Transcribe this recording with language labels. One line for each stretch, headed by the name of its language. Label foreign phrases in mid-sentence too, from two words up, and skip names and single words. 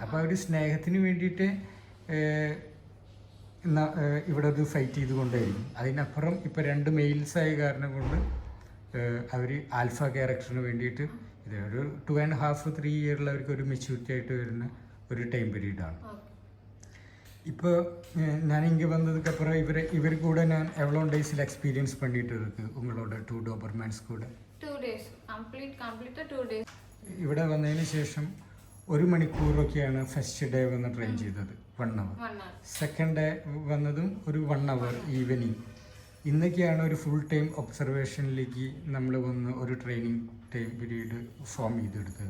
Malayalam: അപ്പോൾ അവർ സ്നേഹത്തിന് വേണ്ടിയിട്ട് ഇവിടെ ഒരു ഫൈറ്റ് ചെയ്തുകൊണ്ടേയിരിക്കും. അതിനപ്പുറം ഇപ്പോൾ 2 മെയിൽസായ കാരണം കൊണ്ട് അവർ
English: alpha characterിന്
Malayalam: വേണ്ടിയിട്ട് ഇത് ഒരു 2.5-3 ഇയറിൽ അവർക്ക് ഒരു മെച്യൂരിറ്റി ആയിട്ട് വരുന്ന ഒരു ടൈം പീരീഡാണ്.
Tamil: இப்போ நான் இங்கே வந்ததுக்கப்புறம் இவர் கூட நான் எவ்வளோ டேஸில் எக்ஸ்பீரியன்ஸ் பண்ணிட்டு இருக்கு உங்களோட 2 ഡോബർമാൻസ് கூட?
English: 2 days കംപ്ലീറ്റ് 2 days.
Malayalam: ഇവിടെ വന്നതിന് ശേഷം 1 മണിക്കൂറൊക്കെയാണ്
English: first day
Malayalam: വന്ന് ട്രെയിൻ ചെയ്തത്.
English: 1 hour. 1 hour. second day
Malayalam: വന്നതും ഒരു 1 hour ഈവനിങ്. ഇന്നൊക്കെയാണ് ഒരു
English: full time
Malayalam: ഒബ്സർവേഷനിലേക്ക് നമ്മൾ വന്ന് ഒരു
English: training time period
Malayalam: ഫോം ചെയ്തെടുത്തത്.